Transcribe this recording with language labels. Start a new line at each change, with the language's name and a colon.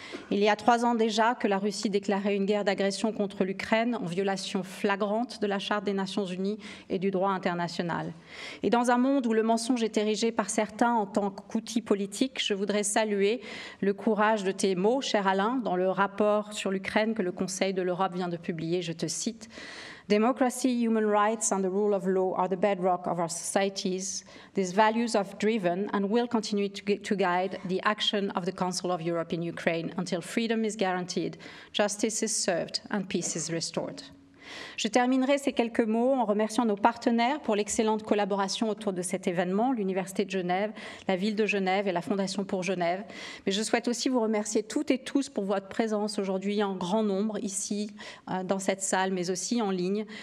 French: Il y a 3 ans déjà que la Russie déclarait une guerre d'agression contre l'Ukraine en violation flagrante de la Charte des Nations Unies et du droit international. Et dans un monde où le mensonge est érigé par certains en tant qu'outil politique, je voudrais saluer le courage de tes mots, cher Alain, dans le rapport sur l'Ukraine que le Conseil de l'Europe vient de publier. Je te cite.
English: Democracy, human rights, and the rule of law are the bedrock of our societies. These values have driven and will continue to guide the action of the Council of Europe in Ukraine until freedom is guaranteed, justice is served, and peace is restored.
French: Je terminerai ces quelques mots en remerciant nos partenaires pour l'excellente collaboration autour de cet événement, l'Université de Genève, la Ville de Genève et la Fondation pour Genève. Mais je souhaite aussi vous remercier toutes et tous pour votre présence aujourd'hui en grand nombre ici dans cette salle, mais aussi en ligne.